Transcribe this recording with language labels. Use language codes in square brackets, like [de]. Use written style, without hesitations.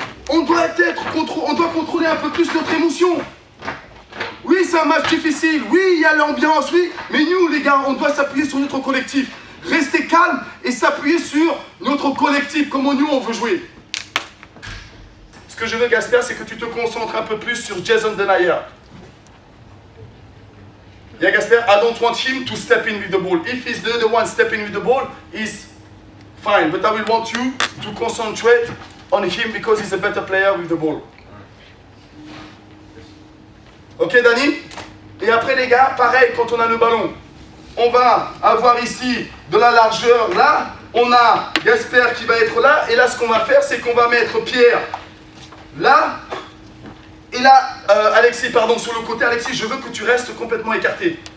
[fr] On doit contrôler un peu plus notre émotion. Oui, c'est un match difficile. Oui, il y a l'ambiance, oui. Mais nous, les gars, on doit s'appuyer sur notre collectif. Rester calme et s'appuyer sur notre collectif, comment nous, on veut jouer. Ce que je veux, Gasper, c'est que tu te concentres un peu plus sur Jason Denayer. [en] Yeah, Gasper, I don't want him to step in with the ball. If he's the one stepping with the ball, he's fine. But I will want you to concentrate on him because he's a better player with the ball. Ok, Dani? [fr] Et après, les gars, pareil, quand on a le ballon, on va avoir ici de la largeur là. On a Gasper qui va être là. Et là, ce qu'on va faire, c'est qu'on va mettre Pierre là. Et là, Alexis, pardon, sur le côté. Alexis, je veux que tu restes complètement écarté.